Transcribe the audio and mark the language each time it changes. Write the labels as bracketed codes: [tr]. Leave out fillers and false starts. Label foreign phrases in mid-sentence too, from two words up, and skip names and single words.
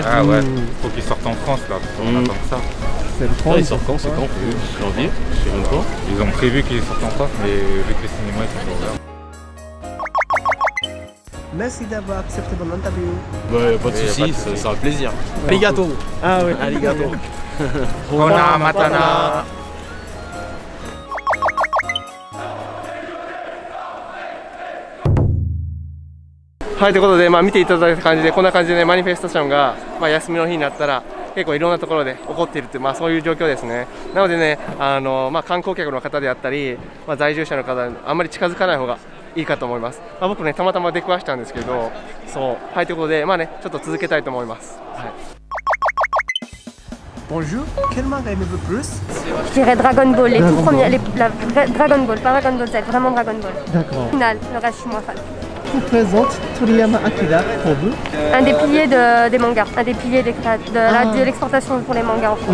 [fr] Ah ouais, faut qu'il sorte en France là, on attend ça. C'est le Ah, il sort quand? C'est quand? Janvier? Je sais même pas. Ils ont prévu qu'il sorte en France, mais vu que les cinémas ils sont ouverts. Merci d'avoir accepté mon interview. Bah, pas de Y a pas soucis, de soucis. c'est un plaisir. Arigato! Ah oui. Arigato! [ja] ほなまたな. はい、ということで、見ていただいた感じで、こんな感じでね、マニフェストションが、休みの日になったら、結構いろんなところで起こっているっていう、そういう状況ですね。なのでね、観光客の方であったり、在住者の方にあんまり近づかない方がいいかと思います。僕ね、たまたま出くわしたんですけど、そう、はい、ということで、ちょっと続けたいと思います。はい。 [fr] Bonjour, quel manga aimez-vous plus? Je dirais Dragon Ball, les tout premiers, Dragon Ball, pas Dragon Ball Z, vraiment Dragon Ball. D'accord. Final, le reste je suis moins fan. Qui présente Toriyama Akira pour vous? Un des piliers des mangas, un des piliers de l'exportation pour les mangas en France.